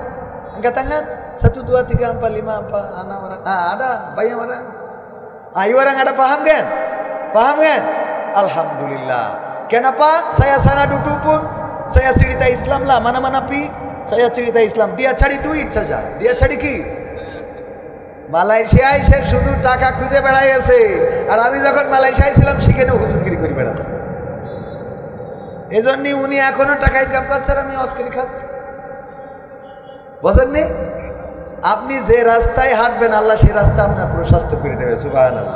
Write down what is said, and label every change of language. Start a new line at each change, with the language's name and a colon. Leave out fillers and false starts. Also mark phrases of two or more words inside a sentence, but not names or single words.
Malay: Angkat tangan, 1, 2, 3, 4, 5, 6 orang. Ada banyak orang. Ayo orang ada paham kan? Paham kan? Alhamdulillah. Kenapa saya sana duduk pun saya cerita Islam lah, mana-mana pi saya cerita Islam. Dia cari duit saja. Dia cari কি?
Bangla: মালয়েশিয়ায় সে শুধু টাকা খুঁজে বেড়াইছে, আর আমি যখন মালয়েশিয়ায় ছিলাম সেখানে হুজুরগিরি করে বেড়াতাম। এজন্যই উনি এখনো টাকা ইনকাম করছে আর আমি অস্করি খাচ্ছি। বুঝেননি? আপনি যে রাস্তায় হাঁটবেন আল্লাহ সেই রাস্তা আপনার প্রশস্ত করে দেবে, সুবহানাল্লাহ।